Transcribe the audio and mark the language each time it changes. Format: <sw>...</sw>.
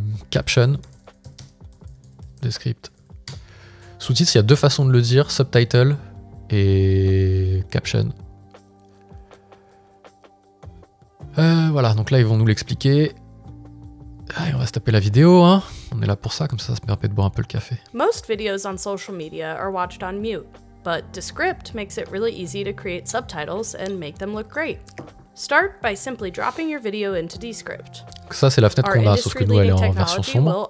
<fr>Caption. Descript. Sous-titres, il y a deux façons de le dire, subtitle et caption. Voilà, donc là ils vont nous l'expliquer. Ah, et on va se taper la vidéo, hein. On est là pour ça, comme ça me permet de boire un peu le café.</fr> <en>Most videos on social media are watched on mute, but Descript makes it really easy to create subtitles and make them look great. Start by simply dropping your video into Descript.</en> <fr>Ça, c'est la fenêtre qu'on a, sauf que nous, elle est en version sombre.</fr>